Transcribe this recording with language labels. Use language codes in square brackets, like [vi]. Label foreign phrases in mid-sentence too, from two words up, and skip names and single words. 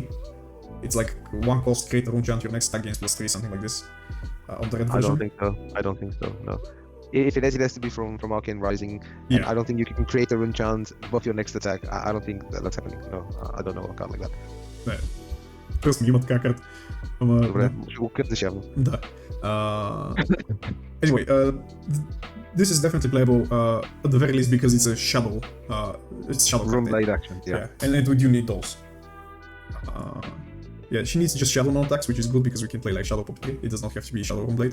[en] It's like 1 cost, create a rune chant, your next attack gains +3, something like this. On the red version. I don't think so. No. If it has to be from Arcane Rising. And I don't think you can create a rune chant buff your next attack. I don't think that's happening. No, I don't know a card like that. [bg] Nee. Просто има така карта. Добре, ще го къпнеш явно. Да. [en] Anyway, this is definitely playable at the very least because it's a shadow. It's shadow runeblade action. Yeah. And we do need those. Yeah, she needs just shadow non-attacks, which is good because we can play like Shadow Puppetry. It does not have to be Shadow Runeblade.